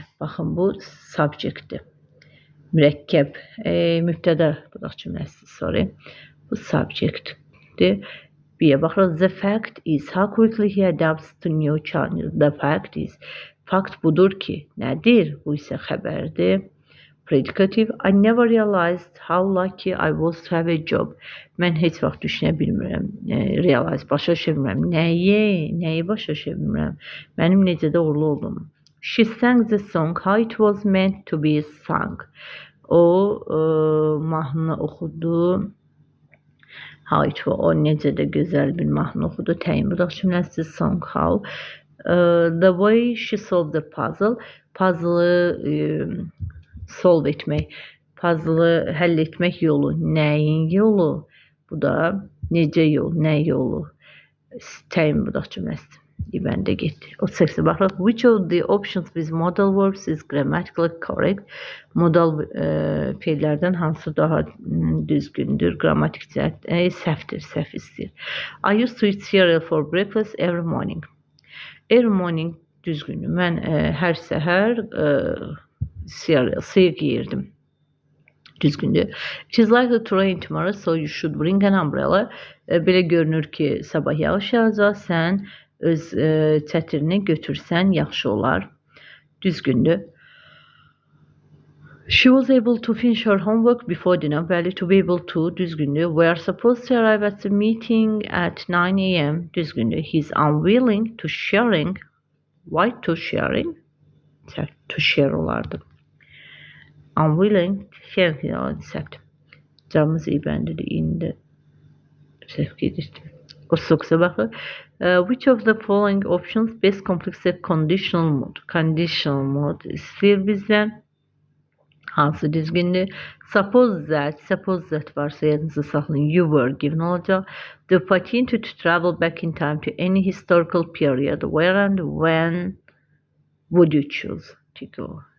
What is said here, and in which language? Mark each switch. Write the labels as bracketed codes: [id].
[az] Baxın, bu subjectdir. Mürəkkəb, mübtədə budaq cümləsi, sorry. Bu subjectdir. B-yə baxırıq. [en] The fact is, how quickly he adapts to new challenges. [az] The fact is, fakt budur ki, nədir? [en] Bu isə xəbərdir. Predicative, I never realized how lucky I was to have a job. [az] Mən heç vaxt düşünə bilmirəm. Realize, başa düşə bilmirəm. Nəyi başa düşə bilmirəm? Mənim necə də uğurlu oldum. [en] She sang the song how it was meant to be sung. [az] O mahnını oxudu. O necə də gözəl bir mahnı oxudu. Təyin budaq cümləsi song how. [en] The way she solved the puzzle. [az] Puzzle-ı solve etmək. Puzzle-ı həll etmək yolu. Nəyin yolu? Bu da necə yol, nə yolu? Təyin budaq cümləsi. Bəndə getdi. 38-ə baxırıq. [en] Which of the options with modal verbs is grammatically correct? [az] Modal feillərdən hansı daha düzgündür? Qrammatik cəhətdən səhvdir, səhv istəyir. [en] I used to eat cereal for breakfast every morning. Every morning düzgündür. [az] Mən hər səhər cereal, sıyıq yeyirdim. Düzgündür. [en] It is likely to rain tomorrow, so you should bring an umbrella. [az] Belə görünür ki, sabah yağış yağacaq, sən öz çətirini götürsən yaxşı olar. Düzgündür. [en] She was able to finish her homework before dinner. Bəli, to be able to, düzgündür. We are supposed to arrive at the meeting at 9 a.m. Düzgündür. He is unwilling to sharing. Why to sharing? To share olardı. Unwilling, sharing, səhvdir. [az] Camımız ibəndidir, indi səhv gedirdim. O sox'a baxır. [en] Which of the following options best complex a conditional mode? [az] Conditional mode istəyir bizdən. Hansı düzgündür? Suppose that varsa yadınızı saxlayın. [en] You were given olacaq. The opportunity to travel back in time to any historical period. Where and when would you choose to go?